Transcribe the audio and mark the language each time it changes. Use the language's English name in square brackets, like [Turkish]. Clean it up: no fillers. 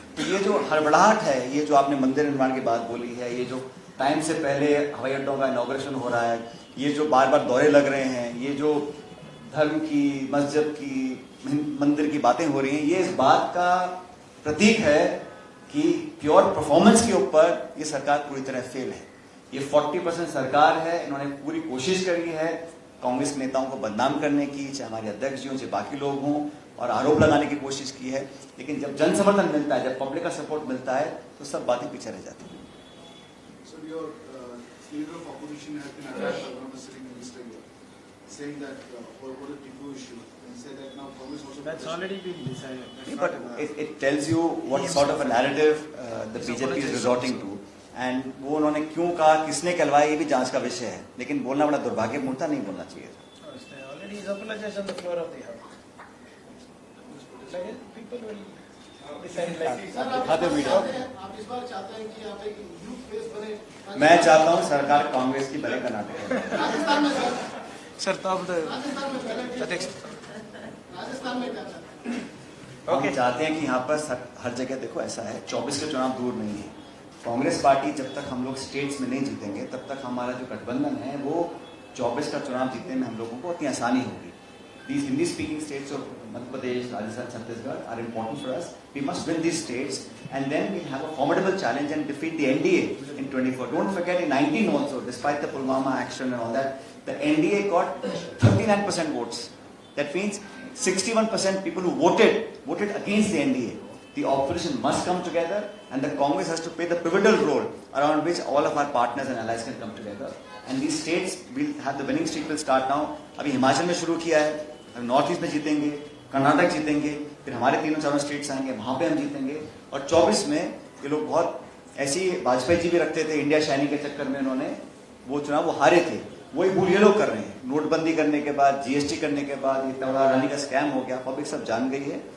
[Hindi] तो ये जो हड़बड़ाहट है, ये जो आपने मंदिर निर्माण की बात बोली है, ये जो टाइम से पहले हवाई अड्डों का इनोग्रेशन हो रहा है, ये जो बार बार दौरे लग रहे हैं, ये जो धर्म की, मस्जिद की, मंदिर की बातें हो रही हैं, ये इस बात का प्रतीक है कि प्योर परफॉर्मेंस के ऊपर ये सरकार पूरी तरह फेल है. ये 40% सरकार है. इन्होंने पूरी कोशिश करी है कांग्रेस के नेताओं को बदनाम करने की, चाहे हमारे अध्यक्ष जी हों, चाहे बाकी लोग हों, और आरोप लगाने की कोशिश की है. लेकिन जब जन समर्थन मिलता है, जब पब्लिक का सपोर्ट मिलता है, तो सब बातें पीछे रह जाती हैं. [English] So your leader of opposition has been attacked by one of the sitting minister here, saying that what a Tipu issue, and said that now Congress also. That's already been decided. But it tells you what sort of a narrative the BJP is resorting to. [Hindi] And वो उन्होंने क्यों कहा, किसने कहलवाया, ये भी जांच का विषय है. लेकिन बोलना बड़ा दुर्भाग्यपूर्ण था, नहीं बोलना चाहिए था. [English] Already is apologized on the floor of the house. People will decide like [Hindi] sir, दिखाते वीडियो. आप इस बार चाहते हैं कि आप एक यूथ फेस बने? मैं चाहता हूँ सरकार कांग्रेस की बने कर्नाटक में. राजस्थान में sir, [English] Sir, top the [Hindi] Rajasthan में पहले [English] that ex- [Hindi] राजस्थान में क्या चाहते हैं? हम चाहते हैं कि यहाँ पर हर जगह देखो ऐसा है, 24 के चुनाव दूर नहीं है. कांग्रेस पार्टी जब तक हम लोग स्टेट्स में नहीं जीतेंगे, तब तक हमारा जो गठबंधन है वो 24 का चुनाव जीतने में हम लोगों को इतनी आसानी होगी. [English] These Hindi speaking states of Madhya Pradesh, Rajasthan, Chhattisgarh are important for us. We must win these states and then we'll have a formidable challenge and defeat the NDA in 24. Don't forget in 19 also, despite the Pulwama action and all that, the NDA got 39% votes. That means 61% people who voted against the NDA. The opposition must come together and the Congress has to play the pivotal role around which all of our partners and allies can come together. And these states will have the winning streak will start now. [Hindi] अभी हिमाचल में शुरू किया है, north east में जीतेंगे, कर्नाटक जीतेंगे, फिर हमारे 3-4 स्टेट्स आएंगे, वहां पे हम जीतेंगे. और 24 में ये लोग बहुत ऐसी, वाजपेयी जी भी रखते थे इंडिया शाइनिंग के चक्कर में, उन्होंने वो चुनाव वो हारे थे, वही भूल ये लोग कर रहे हैं. नोटबंदी करने के बाद, जीएसटी करने के बाद इतना बड़ा रानी का स्कैम हो गया, पब्लिक सब जान गई है.